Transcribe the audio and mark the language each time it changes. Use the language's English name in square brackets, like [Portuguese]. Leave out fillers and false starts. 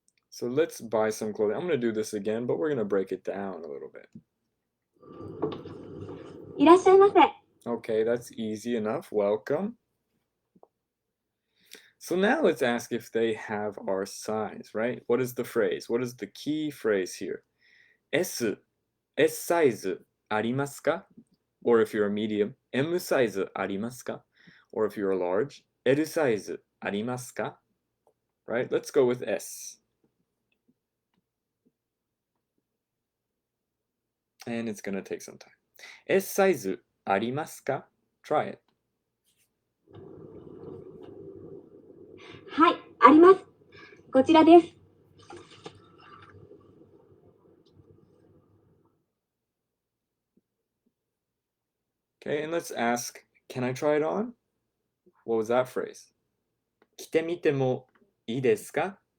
[English] So let's buy some clothing. I'm going to do this again, but we're going to break it down a little bit. [Japanese] いらっしゃいませ。 [English] Okay, that's easy enough. Welcome. So now let's ask if they have our size, right? What is the phrase? What is the key phrase here? [Japanese] S size ありますか? [English] Or if you're a medium, M size [Japanese] ありますか? [English] Or if you're a large, L size ありますか? Right? Let's go with S. And it's gonna take some time. [Japanese] S size ありますか? [English] Try it. [Japanese] はい、あります。こちらです。 [English] Okay, and let's ask, can I try it on? What was that phrase? [Japanese] 着てみてもいいですか?